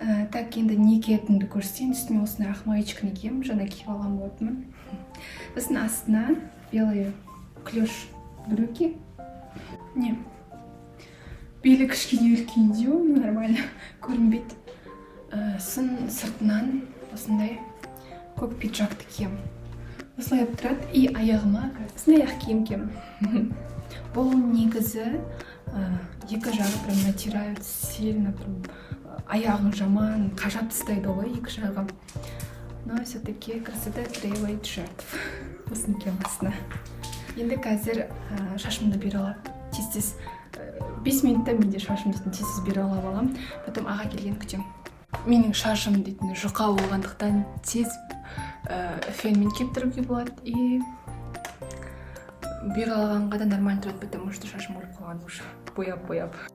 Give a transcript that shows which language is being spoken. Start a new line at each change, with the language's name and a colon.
Kazakh: Так, енді не киетінімді көрсетейін. Үстіме осындай ақ маечканы киемін, жаңа киіп алған болатынмын. Сосын астына
Russian: белый клеш брюки.
Kazakh: Не, белі кішкене үлкендеу,
Russian: нормально
Kazakh: көрінбейді. Сосын сыртынан осындай көк пиджакты киемін. Осылай тұрады, и аяғыма осындай ақ киім киемін. Бұл негізі екі жағы
Russian: прям натирают сильно,
Kazakh: аяғың жаман, қажап тастайды ғой екі жағы.
Russian: Но все-таки красота требует жертв.
Kazakh: Осыны киемін астына. Енді қазір шашымды бере алам. Тез 5 минутта менде шашым дейтін тез бере алып алам. Потом аға келген күтем. Менің шашым дейтін жұқа болғандықтан тез фенмен кептіруге болады. И бере алғанға да нормально тұрады,
Russian: потому что
Kazakh: шашым өліп қалған уже. Бояп.